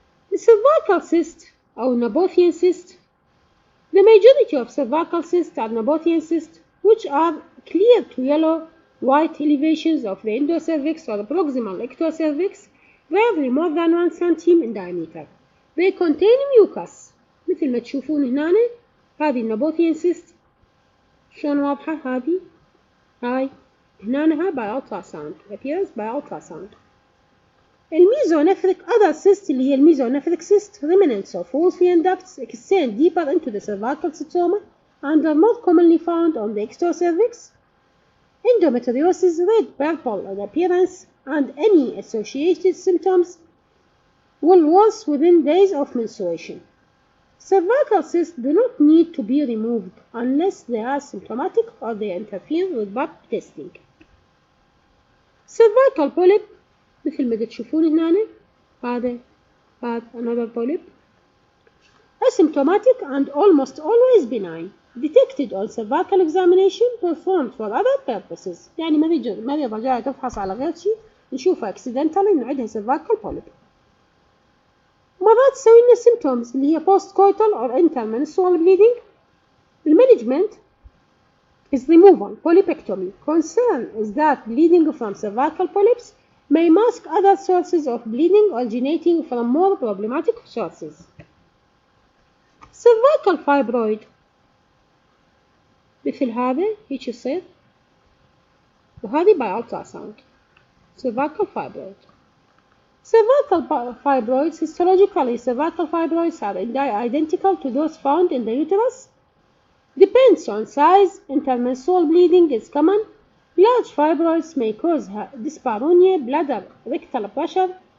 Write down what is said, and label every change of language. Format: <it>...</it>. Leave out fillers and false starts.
<en>The cervical cyst أو Nabatean cyst. The majority of cervical cysts are Nabatean cysts, which are clear to yellow white elevations of the endocervix or proximal ectocervix, rarely more than 1 cm in diameter. They contain mucus</en> <ar>مثل ما تشوفون هنا. هذه النابوثيان cyst شلون واضحة هذه هاي هنا</ar> <en>by ultrasound, appears by ultrasound. الميزونيفريك other cyst</en> <ar>اللي هي</ar> <en>الميزونيفريك cyst, remnants of Wolffian ducts extend deeper into the cervical stroma and are more commonly found on the ectocervix. Endometriosis, red purple in appearance, and any associated symptoms will worse within days of menstruation. Cervical cysts do not need to be removed unless they are symptomatic or they interfere with blood testing. Cervical polyp</en> <ar>مثل ما تشوفون هنا هذا</ar> <en>another polyp, asymptomatic and almost always benign, detected on cervical examination, performed for other purposes.</en> <ar>يعني مريضة جاية تفحص على غير شيء نشوفها</ar> <en>accidentally</en> <ar>إن عندها cervical polyp. مرات تسوي لنا symptoms اللي هي</ar> <en>postcoital or intermenstrual bleeding. The management is removal, polypectomy. Concern is that bleeding from cervical polyps may mask other sources of bleeding originating from more problematic sources. Cervical fibroid</en> <ar>مثل هذا هيك يصير, وهذه</ar> <en>by ultrasound. Cervical fibroid. Cervical fibroids, histologically, cervical fibroids are identical to those found in the uterus. Depends on size, intermenstrual bleeding is common. Large fibroids may cause dyspareunia, bladder, rectal pressure,</en>